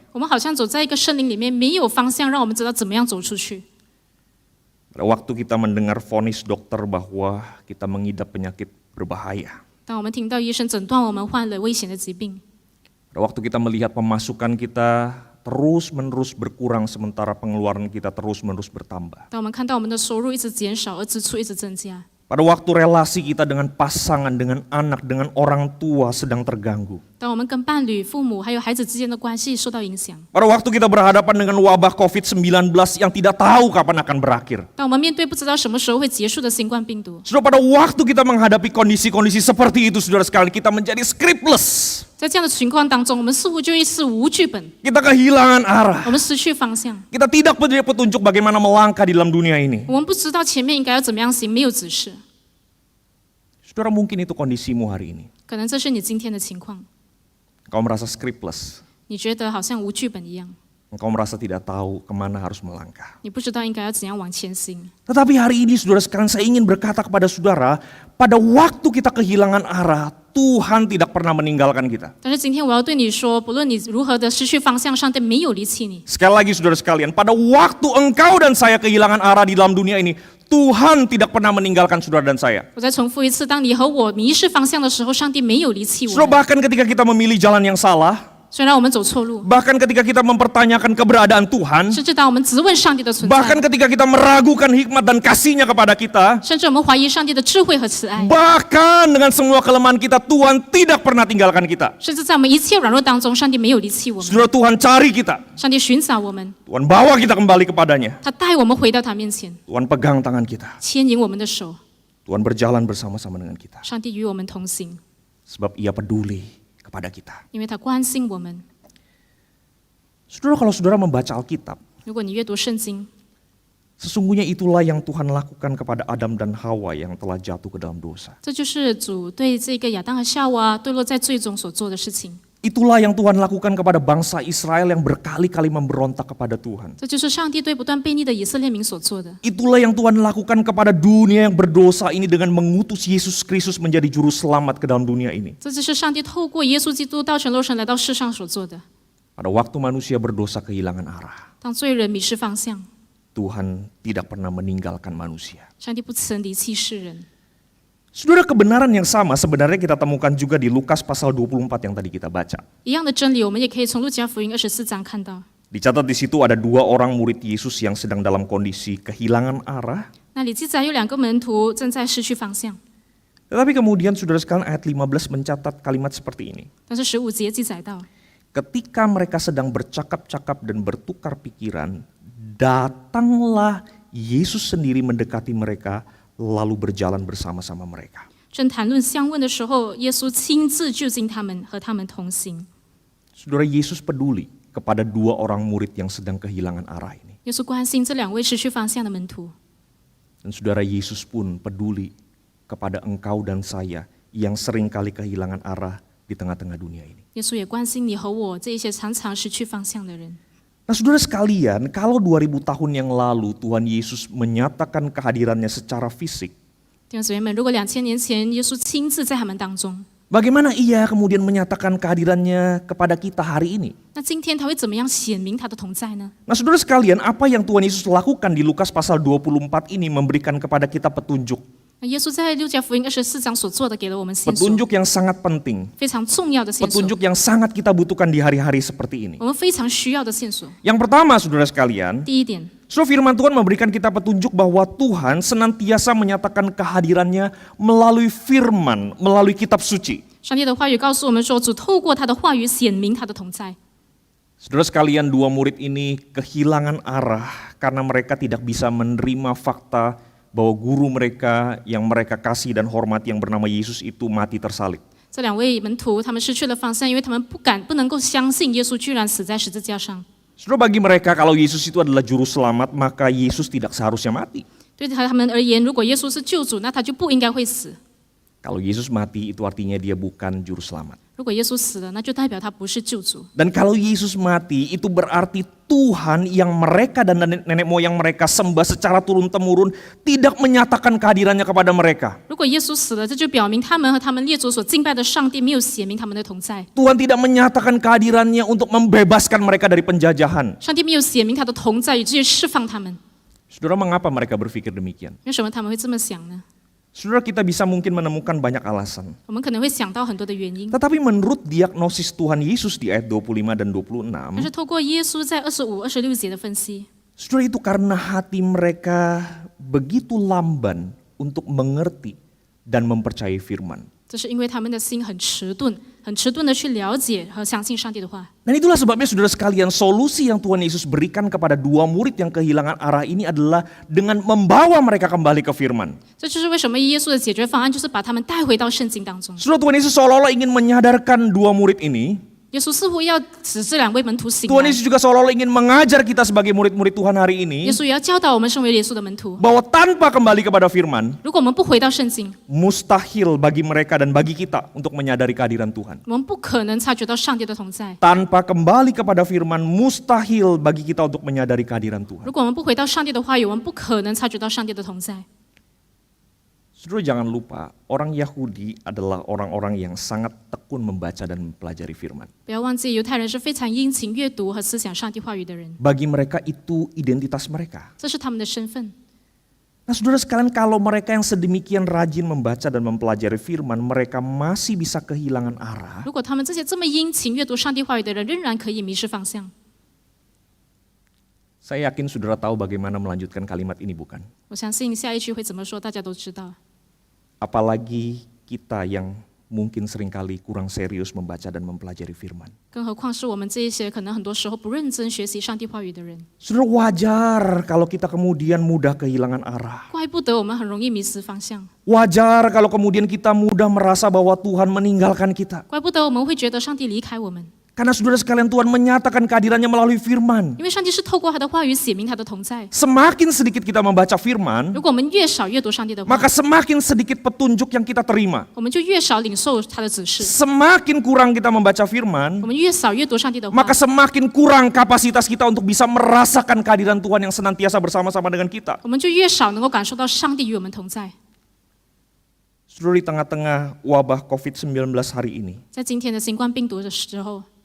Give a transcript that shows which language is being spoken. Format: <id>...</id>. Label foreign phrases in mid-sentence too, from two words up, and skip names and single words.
<zh>我们好像走在一个森林里面，没有方向，让我们知道怎么样走出去。</zh> <id>Pada waktu kita mendengar vonis dokter bahwa kita mengidap penyakit berbahaya.</id> <zh>当我们听到医生诊断我们患了危险的疾病，</zh> <id>Pada waktu kita melihat pemasukan kita terus-menerus berkurang sementara pengeluaran kita terus-menerus bertambah.</id> <zh>当我们看到我们的收入一直减少，而支出一直增加，</zh> <id>Pada waktu relasi kita dengan pasangan, dengan anak, dengan orang tua sedang terganggu.</id> <zh>当我们跟伴侣、父母还有孩子之间的关系受到影响，</zh> <id>Pada waktu kita berhadapan dengan wabah COVID-19 yang tidak tahu kapan akan berakhir.</id> <zh>当我们面对不知道什么时候会结束的新冠病毒，</zh> <id>Saudara, pada waktu kita menghadapi kondisi-kondisi seperti itu, saudara sekalian, kita menjadi scriptless.</id> <zh>在这样的情况当中，我们似乎就一事无剧本，</zh> <id>Kita kehilangan arah.</id> <zh>我们失去方向，</zh> <id>Kita tidak punya petunjuk bagaimana melangkah di dalam dunia ini.</id> <zh>我们不知道前面应该要怎么样行，没有指示。</zh> <id>Saudara, mungkin itu kondisimu hari ini.</id> <zh>可能这是你今天的情况，</zh> <id>Engkau merasa scriptless.</id> <zh>你觉得好像无剧本一样，</zh> <id>Engkau merasa tidak tahu kemana harus melangkah.</id> <zh>你不知道应该要怎样往前行。</zh> <id>Tetapi hari ini saudara sekalian, saya ingin berkata kepada saudara, pada waktu kita kehilangan arah, Tuhan tidak pernah meninggalkan kita.</id> <zh>但是今天我要对你说，不论你如何的失去方向，上帝没有离弃你。</zh> <id>Sekali lagi saudara sekalian, pada waktu engkau dan saya kehilangan arah di dalam dunia ini, Tuhan tidak pernah meninggalkan saudara dan saya.</id> <zh>我再重复一次，当你和我迷失方向的时候，上帝没有离弃我</zh> <id>Saudara,</id> <zh>们。</zh> <id>bahkan ketika kita memilih jalan yang salah,</id> <zh>虽然我们走错路，</zh> <id>bahkan ketika kita mempertanyakan keberadaan Tuhan,</id> <zh>甚至当我们质问上帝的存</zh> <id>bahkan</id> <zh>在，</zh> <id>ketika kita meragukan hikmat dan kasih-Nya kepada kita,</id> <zh>甚至我们怀疑上帝的智慧和慈爱，</zh> <id>bahkan dengan semua kelemahan kita, Tuhan tidak pernah tinggalkan kita.</id> <zh>甚至在我们一切软弱当中，上帝没有离弃我们。</zh> <id>Saudara, Tuhan cari kita,</id> <zh>上帝寻找我们，</zh> <id>Tuhan bawa kita kembali kepadanya,</id> <zh>他带我们回到他面前，</zh> <id>Tuhan pegang tangan kita,</id> <zh>牵引我们的手。</zh> <id>Tuhan berjalan bersama-sama dengan kita.</id> <zh>上帝与我们同行，</zh> <id>Sebab Ia peduli kepada kita.</id> <zh>因为他关心我们。</zh> <id>Saudara, kalau saudara membaca Alkitab,</id> <zh>如果你阅读圣经，</zh> <id>sesungguhnya itulah yang Tuhan lakukan kepada Adam dan Hawa yang telah jatuh ke dalam dosa.</id> <zh>这就是主对这个亚当和夏娃堕落在罪中所做的事情。</zh> <id>Itulah yang Tuhan lakukan kepada bangsa Israel yang berkali-kali memberontak kepada Tuhan.</id> <zh>这就是上帝对不断悖逆的以色列民所做的。</zh> <id>Itulah yang Tuhan lakukan kepada dunia yang berdosa ini dengan mengutus Yesus Kristus menjadi juru selamat ke dalam dunia ini.</id> <zh>这就是上帝透过耶稣基督道成肉身来到世上所做的。</zh> <id>Pada waktu manusia berdosa kehilangan arah,</id> <zh>当罪人迷失方向，</zh> <id>Tuhan tidak pernah meninggalkan manusia.</id> <zh>上帝不曾离弃世人。</zh> <id>Saudara, kebenaran yang sama sebenarnya kita temukan juga di Lukas pasal 24 yang tadi kita baca.</id> <zh>一样的真理，我们也可以从路加福音24章看到。</zh> <id>Dicatat di situ ada 2 orang murid Yesus yang sedang dalam kondisi kehilangan arah.</id> <zh>那里记载有2个门徒正在失去方向，</zh> <id>Tetapi kemudian saudara sekalian ayat 15 mencatat kalimat seperti ini.</id> <zh>但是15节记载到，</zh> <id>Ketika mereka sedang bercakap-cakap dan bertukar pikiran, datanglah Yesus sendiri mendekati mereka lalu berjalan bersama-sama mereka.</id> <zh>正谈论相问的时候，耶稣亲自就近他们，和他们同行。</zh> <id>Saudara, Yesus peduli kepada 2 orang murid yang sedang kehilangan arah ini.</id> <zh>耶稣关心这2位失去方向的门徒，</zh> <id>Dan saudara, Yesus pun peduli kepada engkau dan saya yang seringkali kehilangan arah di tengah-tengah dunia ini.</id> <zh>耶稣也关心你和我这一些常常失去方向的人。</zh> <id>Nah saudara sekalian, kalau 2000 tahun yang lalu Tuhan Yesus menyatakan kehadirannya secara fisik,</id> <zh>弟兄姊妹们，如果2000年前耶稣亲自在他们当中，</zh> <id>bagaimana Ia kemudian menyatakan kehadirannya kepada kita hari ini?</id> <zh>那今天他会怎么样显明他的同在呢？</zh> <id>Nah saudara sekalian, apa yang Tuhan Yesus lakukan di Lukas pasal 24 ini memberikan kepada kita petunjuk.</id> <zh>那耶稣在路加福音24章所做的，给了我们线索，</zh> <id>Petunjuk yang sangat penting.</id> <zh>非常重要的线索，</zh> <id>Petunjuk yang sangat kita butuhkan di hari-hari seperti ini.</id> <zh>我们非常需要的线索。</zh> <id>Yang pertama saudara sekalian,</id> <zh>第一点，</zh> <id>saudara, firman Tuhan memberikan kita petunjuk bahwa Tuhan senantiasa menyatakan kehadirannya melalui firman, melalui kitab suci.</id> <zh>上帝的话语告诉我们说，主透过他的话语显明他的同在。</zh> <id>Saudara sekalian, 2 murid ini kehilangan arah karena mereka tidak bisa menerima fakta bahwa guru mereka yang mereka kasih dan hormati yang bernama Yesus itu mati tersalib.</id> <zh>这2位门徒他们失去了方向，因为他们不能够相信耶稣居然死在十字架上。</zh> <id>Saudara, bagi mereka kalau Yesus itu adalah juru selamat, maka Yesus tidak seharusnya mati.</id> <zh>对他们而言，如果耶稣是救主，那他就不应该会死。</zh> <id>Kalau Yesus mati itu artinya dia bukan juru selamat.</id> <zh>如果耶稣死了，那就代表他不是救主。</zh> <id>Dan kalau Yesus mati itu berarti Tuhan yang mereka dan nenek moyang mereka sembah secara turun-temurun tidak menyatakan kehadirannya kepada mereka.</id> <zh>如果耶稣死了，这就表明他们和他们列祖所敬拜的上帝没有显明他们的同在。</zh> <id>Tuhan tidak menyatakan kehadirannya untuk membebaskan mereka dari penjajahan.</id> <zh>上帝没有显明他的同在，以至于释放他们。</zh> <id>Saudara, mengapa mereka berpikir demikian?</id> <zh>为什么他们会这么想呢？</zh> <id>Saudara, kita bisa mungkin menemukan banyak alasan.</id> <zh>我们可能会想到很多的原因，</zh> <id>Tetapi menurut diagnosis Tuhan Yesus di ayat 25 dan 26,</id> <zh>但是透过耶稣在25、26节的分析，</zh> <id>saudara, itu karena hati mereka begitu lamban untuk mengerti dan mempercayai firman.</id> <zh>这是因为他们的心很迟钝，很迟钝的去了解和相信上帝的话。</zh> <id>Dan itulah sebabnya saudara sekalian, solusi yang Tuhan Yesus berikan kepada dua murid yang kehilangan arah ini adalah dengan membawa mereka kembali ke firman.</id> <zh>这就是为什么耶稣的解决方案就是把他们带回到圣经当中。</zh> <id>Saudara, Tuhan Yesus seolah-olah ingin menyadarkan dua murid ini.</id> <zh>耶稣似乎要使这两位门徒醒</zh> <id>Tuhan</id> <zh>来，</zh> <id>Yesus juga seolah-olah ingin mengajar kita sebagai murid-murid Tuhan hari</id> <zh>耶</zh> <id>ini</id> <zh>稣也要教导我们身为耶稣的门徒，</zh> <id>bahwa tanpa kembali kepada firman,</id> <zh>如果我们不回到圣经，</zh> <id>mustahil bagi mereka dan bagi kita untuk menyadari kehadiran Tuhan.</id> <zh>我们不可能察觉到上帝的同在。</zh> <id>Tanpa kembali kepada firman, mustahil bagi kita untuk menyadari kehadiran Tuhan.</id> <zh>如果我们不回到上帝的话语，我们不可能察觉到上帝的同在。</zh> <id>Saudara, jangan lupa, orang Yahudi adalah orang-orang yang sangat tekun membaca dan mempelajari firman.</id> <zh>不要忘记，犹太人是非常殷勤阅读和思想上帝话语的人，</zh> <id>Bagi mereka itu identitas mereka.</id> <zh>这是他们的身份。</zh> <id>Nah, saudara sekalian, kalau mereka yang sedemikian rajin membaca dan mempelajari firman, mereka masih bisa kehilangan arah.</id> <zh>如果他们这些这么殷勤阅读上帝话语的人，仍然可以迷失方向，</zh> <id>Saya yakin saudara tahu bagaimana melanjutkan kalimat ini, bukan?</id> <zh>我相信下一句会怎么说，大家都知道。</zh> <id>Apalagi kita yang mungkin seringkali kurang serius membaca dan mempelajari firman.</id> <zh>更何况是我们这一些可能很多时候不认真学习上帝话语的人，</zh> <id>Saudara, wajar kalau kita kemudian mudah kehilangan arah.</id> <zh>怪不得我们很容易迷失方向，</zh> <id>Wajar kalau kemudian kita mudah merasa bahwa Tuhan meninggalkan kita.</id> <zh>怪不得我们会觉得上帝离开我们，</zh> <id>Karena saudara sekalian, Tuhan menyatakan kehadirannya melalui firman.</id> <zh>因为上帝是透过他的话语写明他的同在。</zh> <id>Semakin sedikit kita membaca firman,</id> <zh>如果我们越少阅读上帝的话，</zh> <id>maka semakin sedikit petunjuk yang kita terima.</id> <zh>我们就越少领受他的指示。</zh> <id>Semakin kurang kita membaca firman,</id> <zh>我们越少阅读上帝的话，</zh> <id>maka semakin kurang kapasitas kita untuk bisa merasakan kehadiran Tuhan yang senantiasa bersama-sama dengan kita.</id> <zh>我们就越少能够感受到上帝与我们同在。</zh> <id>Saudara, di tengah-tengah wabah COVID-19 hari ini,</id> <zh>在今天的新冠病毒的时候，</zh>